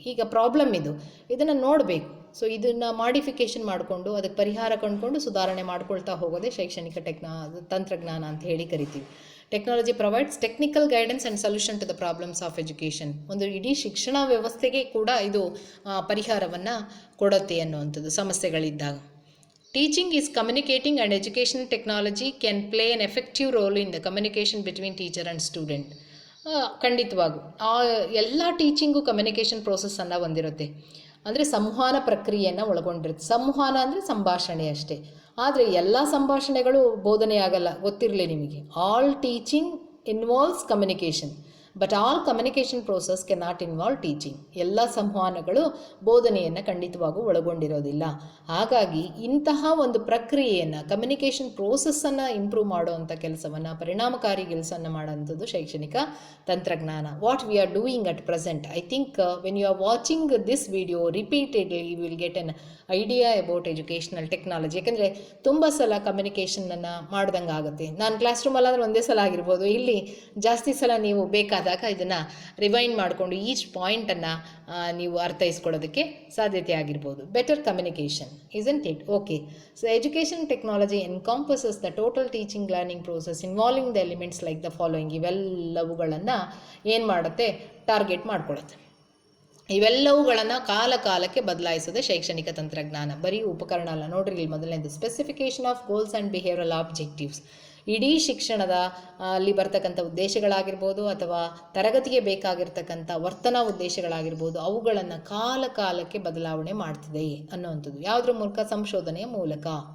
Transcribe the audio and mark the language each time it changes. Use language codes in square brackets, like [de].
[kn] ಈಗ ಪ್ರಾಬ್ಲಮ್ ಇದನ್ನು ನೋಡಬೇಕು. ಸೊ ಇದನ್ನು ಮಾಡಿಫಿಕೇಷನ್ ಮಾಡಿಕೊಂಡು ಅದಕ್ಕೆ ಪರಿಹಾರ ಕಂಡುಕೊಂಡು ಸುಧಾರಣೆ ಮಾಡ್ಕೊಳ್ತಾ ಹೋಗೋದೇ ಶೈಕ್ಷಣಿಕ ತಂತ್ರಜ್ಞಾನ ಅಂತ ಹೇಳಿ ಕರಿತೀವಿ. [en] Technology provides technical guidance and solution to the problems of education. [kn] ಒಂದು ಇಡೀ ಶಿಕ್ಷಣ ವ್ಯವಸ್ಥೆಗೆ ಕೂಡ ಇದು ಪರಿಹಾರವನ್ನು ಕೊಡುತ್ತೆ ಅನ್ನುವಂಥದ್ದು ಸಮಸ್ಯೆಗಳಿದ್ದಾಗ. [en] Teaching is communicating and educational technology can play an effective role in the communication between teacher and student. [kn] ಖಂಡಿತವಾಗೂ ಎಲ್ಲ ಟೀಚಿಂಗು ಕಮ್ಯುನಿಕೇಷನ್ ಪ್ರೋಸೆಸ್ಸನ್ನು ಹೊಂದಿರುತ್ತೆ. ಅಂದರೆ ಸಂವಹನ ಪ್ರಕ್ರಿಯೆಯನ್ನು ಒಳಗೊಂಡಿರುತ್ತೆ. ಸಂವಹನ ಅಂದರೆ ಸಂಭಾಷಣೆ ಅಷ್ಟೇ. ಆದರೆ ಎಲ್ಲ ಸಂಭಾಷಣೆಗಳು ಬೋಧನೆ ಆಗಲ್ಲ, ಗೊತ್ತಿರಲಿ ನಿಮಗೆ. [en] All teaching involves communication but all communication process can not involve teaching. [kn] ಎಲ್ಲ ಸಂವಹನಗಳು ಬೋಧನೆಯನ್ನು ಖಂಡಿತವಾಗೂ ಒಳಗೊಂಡಿರೋದಿಲ್ಲ. ಹಾಗಾಗಿ ಇಂತಹ ಒಂದು ಪ್ರಕ್ರಿಯೆಯನ್ನು ಕಮ್ಯುನಿಕೇಷನ್ ಪ್ರೋಸೆಸ್ಸನ್ನು ಇಂಪ್ರೂವ್ ಮಾಡುವಂಥ ಕೆಲಸವನ್ನು, ಪರಿಣಾಮಕಾರಿ ಕೆಲಸವನ್ನು ಮಾಡೋಂಥದ್ದು ಶೈಕ್ಷಣಿಕ ತಂತ್ರಜ್ಞಾನ. [en] What we are doing at present, I think when you are watching this video repeatedly you will get an idea about educational technology. [kn] ಯಾಕೆಂದರೆ ತುಂಬ ಸಲ ಕಮ್ಯುನಿಕೇಷನನ್ನು ಮಾಡ್ದಂಗೆ ಆಗುತ್ತೆ. ನಾನು ಕ್ಲಾಸ್ ರೂಮಲ್ಲಾದರೆ ಒಂದೇ ಸಲ ಆಗಿರ್ಬೋದು, ಇಲ್ಲಿ ಜಾಸ್ತಿ ಸಲ ನೀವು ಬೇಕಾದಾಗ ಇದನ್ನು ರಿವೈಂಡ್ ಮಾಡಿಕೊಂಡು ಈಚ್ ಪಾಯಿಂಟನ್ನು ನೀವು ಅರ್ಥೈಸ್ಕೊಳ್ಳೋದಕ್ಕೆ ಸಾಧ್ಯತೆ ಆಗಿರ್ಬೋದು. [en] Better communication, isn't it? Okay. So education technology encompasses the total teaching learning process involving the elements like the following. [kn] ಇವೆಲ್ಲವುಗಳನ್ನು ಏನು ಮಾಡುತ್ತೆ? ಟಾರ್ಗೆಟ್ ಮಾಡ್ಕೊಳ್ಳುತ್ತೆ. ಇವೆಲ್ಲವುಗಳನ್ನು ಕಾಲಕ್ಕೆ ಬದಲಾಯಿಸೋದೇ ಶೈಕ್ಷಣಿಕ ತಂತ್ರಜ್ಞಾನ. ಬರೀ ಉಪಕರಣ ಅಲ್ಲ. ನೋಡ್ರಿ, ಇಲ್ಲಿ ಮೊದಲನೇದು [en] Specification of goals and behavioural objectives. [kn] ಇಡೀ ಶಿಕ್ಷಣದ ಅಲ್ಲಿ ಬರ್ತಕ್ಕಂಥ ಉದ್ದೇಶಗಳಾಗಿರ್ಬೋದು ಅಥವಾ ತರಗತಿಗೆ ಬೇಕಾಗಿರ್ತಕ್ಕಂಥ ವರ್ತನಾ ಉದ್ದೇಶಗಳಾಗಿರ್ಬೋದು, ಅವುಗಳನ್ನು ಕಾಲಕ್ಕೆ ಬದಲಾವಣೆ ಮಾಡ್ತಿದೆ ಅನ್ನುವಂಥದ್ದು. ಯಾವುದ್ರ ಮೂಲಕ? ಸಂಶೋಧನೆಯ ಮೂಲಕ.